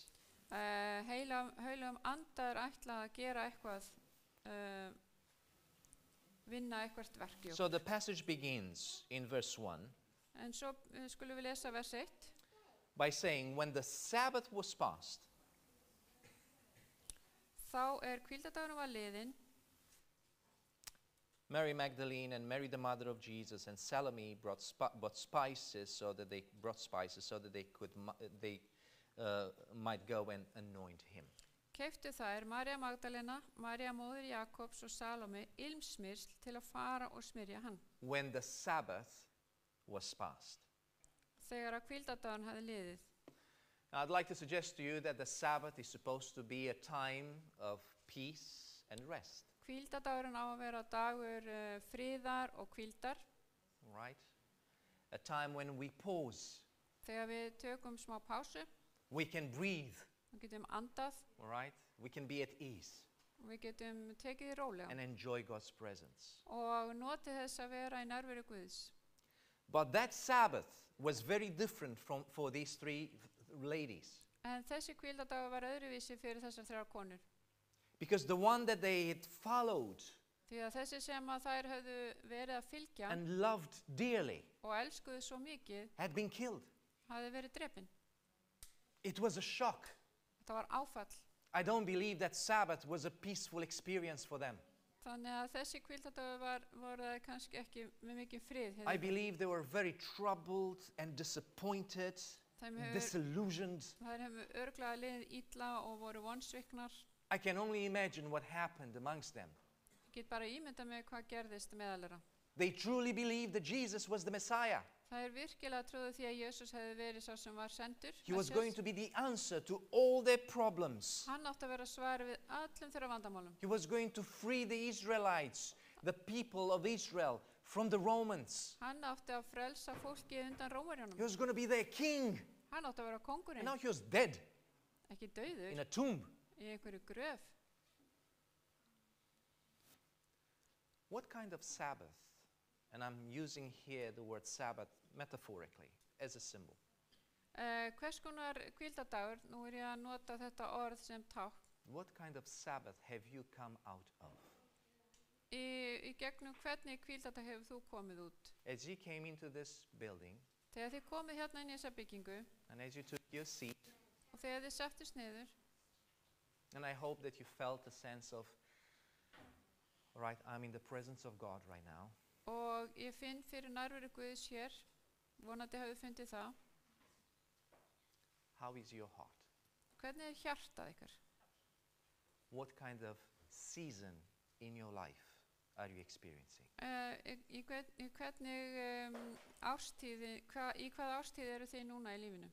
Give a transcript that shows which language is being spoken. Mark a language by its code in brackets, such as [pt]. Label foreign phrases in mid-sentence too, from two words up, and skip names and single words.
[is] Heilum andar ætla að gera eitthvað, vinna eitthvað verk í okkur. [en] So the passage begins in verse 1 [is] En svo skulum við lesa vers 1. [en] by saying, when the Sabbath was past, [is] Þá hvíldardagurinn var liðinn, [en] Mary Magdalene and Mary the mother of Jesus and Salome brought spices so that they might go and anoint him. [is] keyptu þær María Magdalena, María móðir Jakobs og Salome ilmsmyrsl til að fara og smyrja hann. [en] When the Sabbath was past. [is] Þegar að hvíldardagurinn hafði liðið. [en] Now, I'd like to suggest to you that the Sabbath is supposed to be a time of peace and rest. [is] Hvíldardagurinn á að vera dagur friðar og hvíldar, [en] right? A time when we pause, [is] þegar við tökum smá pásu, [en] we can breathe, [is] við getum andað [en] right? We can be at ease [is] og við getum tekið því rólega [en] and enjoy God's presence. [is] og notið þess að vera í nærveru Guðs. [en] But that Sabbath was very different for these three ladies. [is] En þessi hvíldardagur var öðruvísi fyrir þessar þrjár konur. [en] Because the one that they had followed [is] Því að þessi sem að þær höfðu verið að fylgja [en] and loved dearly [is] og elskuðu svo mikið [en] had been killed. [is] hafði verið drepin. [en] It was a shock. [is] Þetta var áfall. [en] I don't believe that Sabbath was a peaceful experience for them. [is] Þannig að þessi hvíldardagur voru kannski ekki með mikið frið. [en] I believe they were very troubled and disappointed, disillusioned. [is] Þær hefðu örugglega liðið illa og voru vonsviknar. [en] I can only imagine what happened amongst them. [is] Ég get bara ímyndað mig hvað gerðist meðal þeirra. [en] They truly believed that Jesus was the Messiah. [is] Það virkilega trúðu því að Jesús hefði verið sá sem var sendur. [en] He was going to be the answer to all their problems. [is] Hann átti að vera svar við öllum þeirra vandamálum. [en] He was going to free the Israelites, the people of Israel, from the Romans. [is] Hann átti að frelsa fólkið undan [en] He [is] Rómverjunum. [en] was going to be their king. [is] Hann átti að vera [en] And [is] kóngurinn, [en] now he was dead [is] ekki dauður, [en] in a tomb. [is] í einhverju gröf. [en] What kind of Sabbath? And I'm using here the word Sabbath metaphorically as a symbol. [is] Hvers konar hvíldardagur, nú ég að nota þetta orð sem tákn, [en] What kind of Sabbath have you come out of? [is] í gegnum hvernig hvíldardag hefur þú komið út? [en] As you came into this building [is] Þegar þið komið hérna inn í þessa byggingu [en] and as you took your seat, [is] og þegar þið settust niður, [en] and I hope that you felt a sense of, all right, I'm in the presence of God right now. [is] og ég finn fyrir nærveru Guðs hér, vonandi hafið fundið það, [en] How is your heart? [is] hvernig er hjartað ykkar? [en] What kind of season in your life are you experiencing? [is] Í hvernig ástíði, í hvaða ástíði eru þið núna í lífinu?